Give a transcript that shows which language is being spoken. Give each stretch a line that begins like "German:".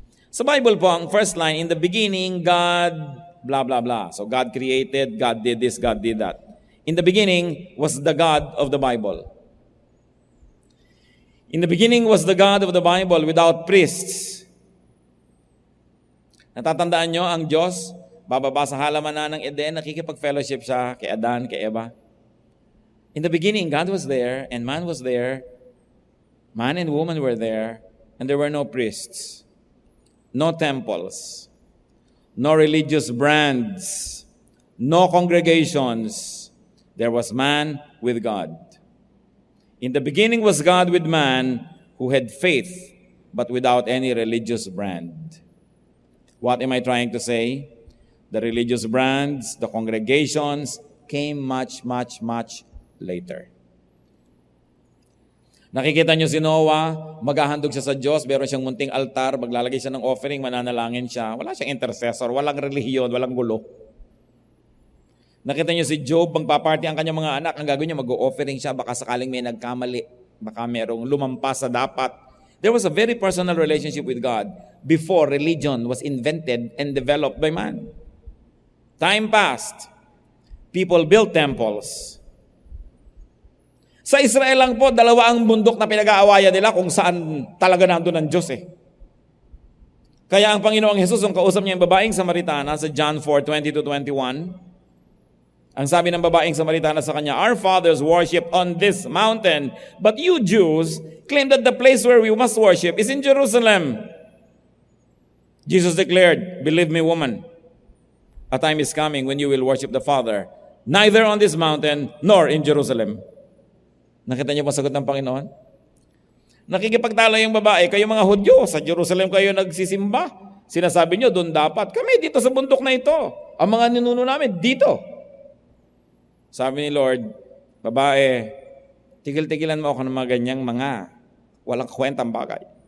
Filipino: Sa Bible po, ang
English: first line, in the beginning, God blah, blah, blah. So God created, God did this, God did that. In the beginning was the God of the Bible. In the beginning was the God of the Bible without priests.
Filipino: Natatandaan nyo ang Diyos, bababa sa halaman ng Eden, nakikipag-fellowship siya kay Adan, kay Eva.
English: In the beginning, God was there, and man was there. Man and woman were there, and there were no priests, no temples, no religious brands, no congregations. There was man with God. In the beginning was God with man who had faith, but without any religious brand. What am I trying to say? The religious brands, the congregations came much, much, much later.
Filipino: Nakikita nyo si Noah, maghahandog siya sa Diyos, meron siyang munting altar, maglalagay siya ng offering, mananalangin siya. Wala siyang intercessor, walang relihiyon, walang gulo. Nakita nyo si Job, magpaparty ang kanyang mga anak, ang gagawin niya, mag-o-offering siya, baka sakaling may nagkamali, baka merong lumampas sa dapat.
English: There was a very personal relationship with God before religion was invented and developed by man. Time passed. People built temples.
Filipino: Sa Israel lang po, dalawa ang bundok na pinag-aawayan nila kung saan talaga nandun ang Diyos eh. Kaya ang Panginoong Jesus, ang kausap niya yung babaeng Samaritana sa John 4:20-21, ang sabi ng babaeng Samaritana sa kanya,
English: "Our fathers worship on this mountain, but you Jews claim that the place where we must worship is in Jerusalem." Jesus declared, "Believe me, woman, a time is coming when you will worship the Father, neither on this mountain nor in Jerusalem."
Filipino: Nakita niyo pa sagot ng Panginoon? Nakikipagtalo yung babae, kayo mga Hudyo, sa Jerusalem kayo nagsisimba. Sinasabi niyo, doon dapat. Kami dito sa bundok na ito. Ang mga ninuno namin, dito. Sabi ni Lord, babae, tigil-tigilan mo ako ng mga ganyang mga walang kwentang bagay.